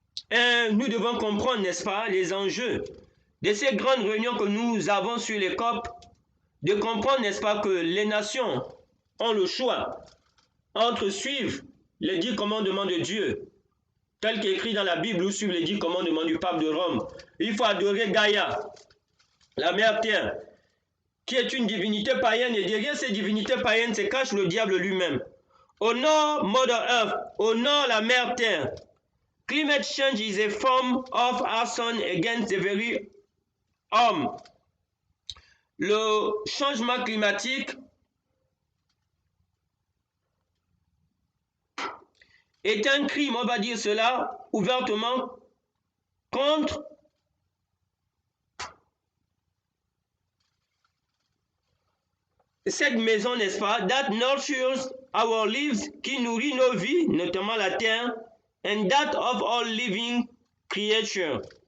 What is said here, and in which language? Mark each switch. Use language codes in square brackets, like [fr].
[fr] Et nous devons comprendre, n'est-ce pas, les enjeux de ces grandes réunions que nous avons sur les COP, de comprendre, n'est-ce pas, que les nations ont le choix entre suivre les 10 commandements de Dieu, tel qu'écrit dans la Bible, ou suivre les 10 commandements du pape de Rome. Il faut adorer Gaïa, la mère terre, qui est une divinité païenne, et derrière ces divinités païennes se cache le diable lui-même. Honore [en] Mother Earth, [fr] honore la mère terre. [en] Climate change is a form of arson against the very homme. [fr] Le changement climatique est un crime, on va dire cela ouvertement, contre cette maison, n'est-ce pas, [en] that nurtures our lives, [fr] qui nourrit nos vies, notamment la terre, [en] and that of all living creatures.